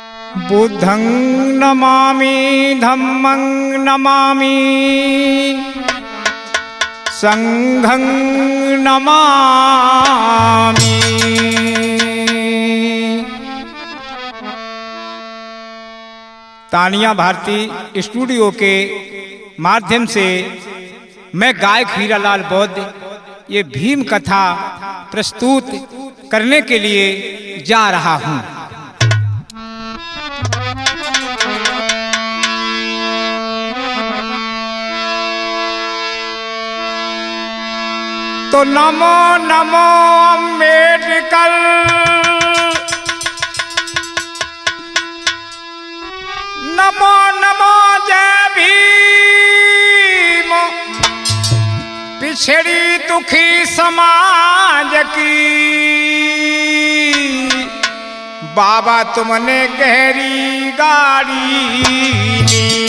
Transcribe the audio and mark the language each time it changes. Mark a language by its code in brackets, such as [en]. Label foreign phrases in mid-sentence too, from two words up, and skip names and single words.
[pi] बुद्धं नमामि धम्मं नमामि संघं नमामि। [hi] तानिया भारती स्टूडियो के माध्यम से मैं गायक हीरालाल बौद्ध ये भीम कथा प्रस्तुत करने के लिए जा रहा हूँ। तो नमो नमो अम्बेडकर, नमो नमो जय भीम, पिछड़ी दुखी समाज की बाबा तुमने गहरी गाड़ी ली।